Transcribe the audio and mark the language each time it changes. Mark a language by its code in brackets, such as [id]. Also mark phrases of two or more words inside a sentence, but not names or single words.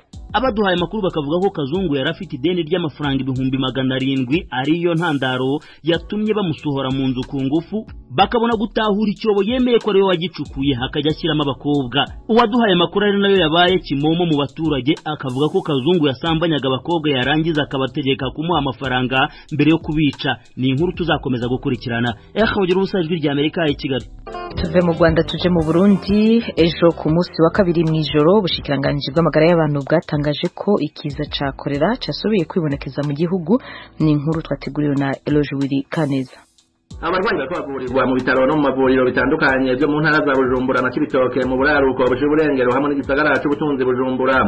[rw] Abaduhaye amakuru bakavuga ko Kazungu yari afite ideni ry'amafaranga 700,000 ariyo ntandaro yatumye bamusohora mu nzu ku ngufu bakabona gutahura icyobo yemeye ko ari we wagicukuye hakajya ashyiramo abakobwa. Uwaduhaye amakuru ari nayo yabaye kimomo mu baturage akavuga ko Kazungu yasambanyaga abakobwa yarangiza akabategeka kumuha amafaranga mbere yo kubica. Ni inkuru tuzakomeza gukurikirana. Ugira ubusajwi rya Amerika i Kigali. [rn] Tuve mu Rwanda tuje mu Burundi. Ejo ku munsi wa kabiri mw'ijoro ubushikiranganji bw'amagara y'abantu bwatangaje ko ikiza ca kolera casubiye kwibonekeza mu gihugu. Ni inkuru twateguriwe na Eloge Wiri Kaneza. Abarwayi bavurirwa mu bitaro no mu mavuriro bitandukanye byo mu ntara za Bujumbura na Cibitoke mu buraruko bw'Uburengero hamwe n'igisagara c'ubutunzi Bujumbura.